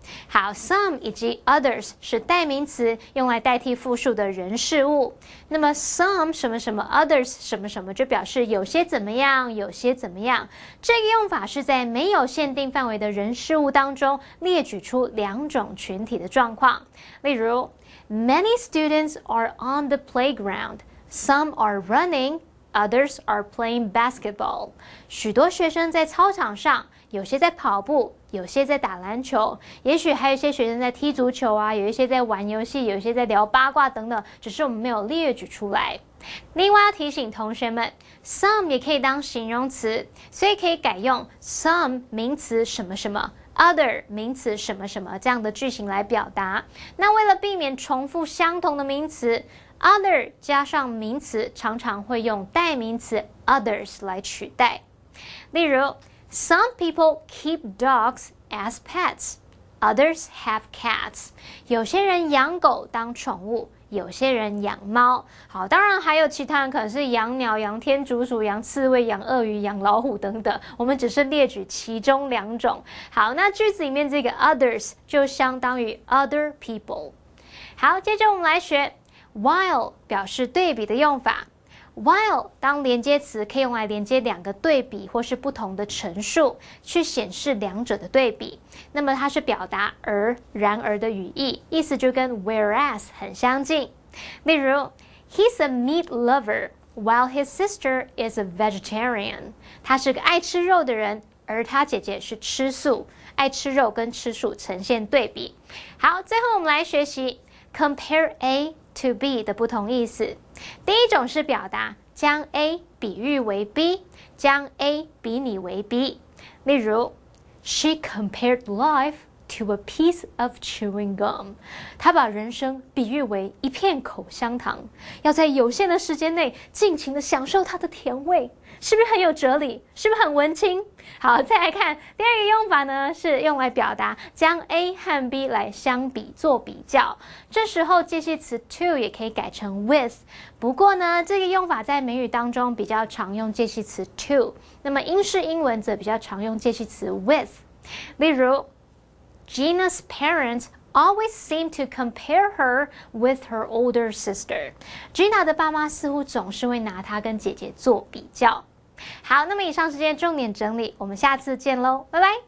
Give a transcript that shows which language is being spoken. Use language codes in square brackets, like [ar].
[zh] 好 ，some 以及 others 是代名词，用来代替复数的人事物。那么 some 什么什么 others 什么什么就表示有些怎么样，有些怎么样。这个用法是在没有限定范围的人事物当中列举出2种群体的状况。例如 [en] ，Many students are on the playground. Some are running. Others are playing basketball. [zh] 许多学生在操场上，有些在跑步，有些在打篮球，也许还有一些学生在踢足球啊，有一些在玩游戏，有一些在聊八卦等等，只是我们没有列举出来。另外要提醒同学们 ，some 也可以当形容词，所以可以改用 some 名词什么什么。 other 名词什么什么这样的句型来表达。那为了避免重复相同的名词 other 加上名词常常会用代名词 others 来取代。例如 [en] Some people keep dogs as pets. Others have cats. [zh] 有些人养狗当宠物，有些人养猫。好，当然还有其他人可能是养鸟、养天竺鼠、养刺猬、养鳄鱼、养老虎等等。我们只是列举其中2种。好，那句子里面这个 others 就相当于 [en] other people。 [zh] 好，接着我们来学 while 表示对比的用法。 while 当连接词可以用来连接2个对比或是不同的陈述，去显示2者的对比。那么它是表达而、然而的语义，意思就跟 whereas 很相近。例如 [en] He's a meat lover, while his sister is a vegetarian. [zh] 他是个爱吃肉的人，而他姐姐是吃素。爱吃肉跟吃素呈现对比。好，最后我们来学习 compare A to B 的不同意思。第一种是表达将 A 比喻为 B， 将 A 比拟为 B。例如 [en] She compared life to a piece of chewing gum. [zh] 她把人生比喻为一片口香糖，要在有限的时间内尽情的享受它的甜味。是不是很有哲理？是不是很文青？好，再来看第2个用法呢，是用来表达将 A 和 B 来相比做比较。这时候介系词 to 也可以改成 with。不过呢，这个用法在美语当中比较常用介系词 to， 那么英式英文则比较常用介系词 with。例如 [en] Gina's parents always seem to compare her with her older sister. [zh] Gina 的爸妈似乎总是会拿她跟姐姐做比较。好，那么以上是今天重点整理，我们下次见喽，拜拜。